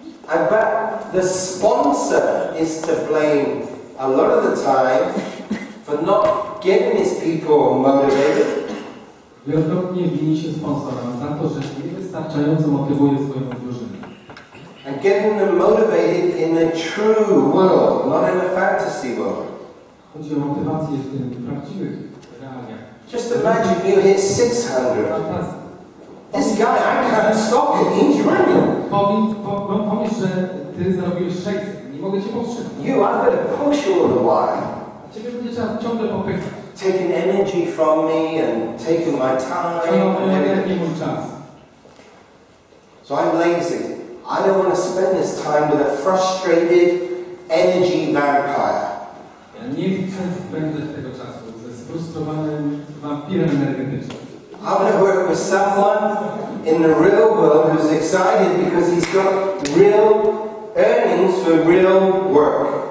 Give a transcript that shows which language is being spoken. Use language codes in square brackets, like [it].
[en] And but the sponsor is to blame a lot of the time for not getting his people motivated. [pl] Wielokrotnie wini się sponsora za to, że niewystarczająco motywuje swoją drużynę. [en] And getting them motivated in the true world, not in a fantasy world. [pl] Chodzi o motywację w tym prawdziwych realiach. [en] Just imagine you hit 600. This guy, I can't stop him, he's running. [pl] Pomyśl, że ty zarobiłeś 600. Nie mogę cię powstrzymać. [en] You, I've got to push all the while. [pl] A ciebie będzie trzeba ciągle popychać. [en] Taking energy from me and taking my time. [pl] Trzeba [en] And [pl] moją energię, [en] everything. [pl] mój czas. [en] So I'm lazy. I don't want to spend this time with a frustrated energy vampire. [pl] Ja nie chcę spędzać tego czasu ze sfrustrowanym wampirem energetycznym. [en] I want to work with someone in the real world who's excited because he's got real earnings for real work.